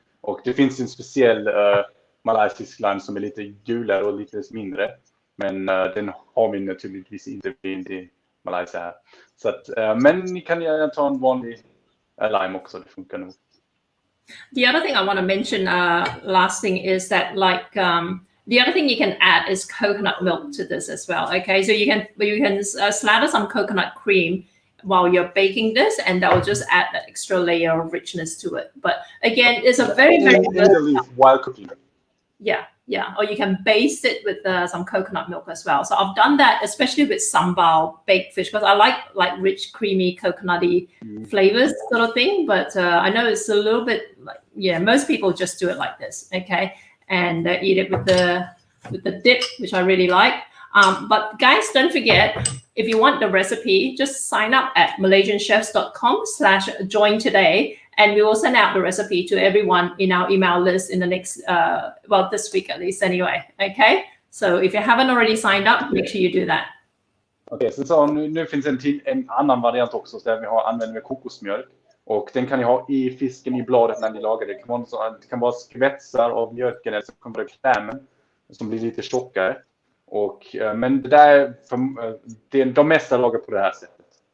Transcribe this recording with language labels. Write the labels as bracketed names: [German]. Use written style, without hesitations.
[Swedish] Och det finns en speciell malaysisk lime som är lite gulare och lite mindre. Men den har vi naturligtvis inte i Malaysia här. Så att, men ni kan gärna ta en vanlig lime också, det funkar nog. [English] The other thing I want to mention, last thing, is that the other thing you can add is coconut milk to this as well. Okay, so you can slather some coconut cream while you're baking this, and that will just add that extra layer of richness to it. But again, it's a very while cooking. Yeah. Or you can baste it with some coconut milk as well. So I've done that, especially with sambal baked fish, because I like rich, creamy, coconutty flavors sort of thing. But I know it's a little bit most people just do it like this, okay, and eat it with the dip, which I really like. But guys, don't forget, if you want the recipe, just sign up at malaysianchefs.com/join today. And we will send out the recipe to everyone in our email list in the next, this week at least anyway. Okay? So if you haven't already signed up, make sure you do that. [Swedish] Okej, så nu finns en annan variant också där vi använder kokosmjölk. Och den kan ni ha i fisken i bladet när ni lagar det. Det kan vara skvätsar av mjölken eller så kan det vara krämen som blir lite tjockare. Men det där, de mesta lagar på det här sättet.